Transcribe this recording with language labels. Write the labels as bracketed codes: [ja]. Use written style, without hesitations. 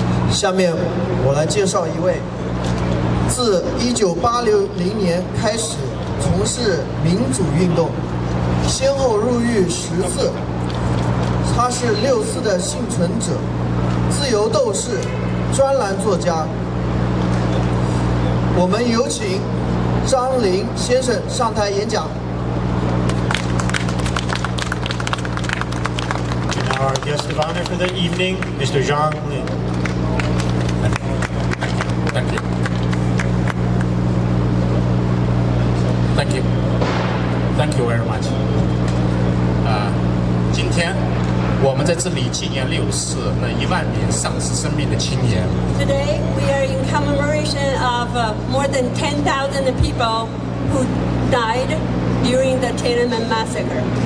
[zh] 下面我来介绍一位自1980年开始从事民主运动，先后入狱10次。他是6·4的幸存者，自由斗士，专栏作家。我们有请张林先生上台演讲。 [en] Our guest of honor for the evening, Mr. Zhang Lin. Thank you. Thank you. Thank you very much. [zh] 今天我们在这里纪念6·4那1万名丧失生命的青年。 [en] Today we are in commemoration of more than 10,000 people who died during the Tiananmen massacre.